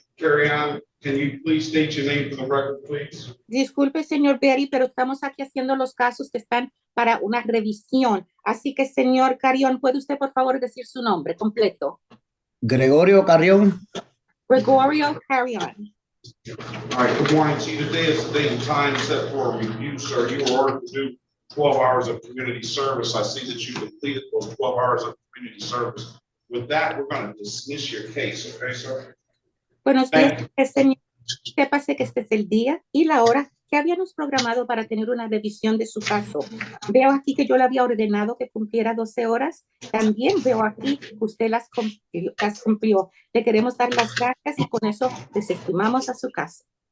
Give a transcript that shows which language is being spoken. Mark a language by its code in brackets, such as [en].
[en] Carrion, can you please state your name for the record, please? [es] Disculpe, señor Berry, pero estamos aquí haciendo los casos que están para una revisión. Así que, señor Carrión, ¿puede usted, por favor, decir su nombre completo? Gregorio Carrión. Gregorio Carrión. [en] All right, good morning to you. Today is the date and time set for a review, sir. You were ordered to do 12 hours of community service. I see that you completed those 12 hours of community service. With that, we're going to dismiss your case, okay, sir? [es] Buenos [en] Thank [es] días, señor. Sépase que este es el día y la hora que habíamos programado para tener una revisión de su caso. Veo aquí que yo le había ordenado que cumpliera 12 horas. También veo aquí que usted las cumplió. Le queremos dar las gracias y con eso desestimamos a su caso.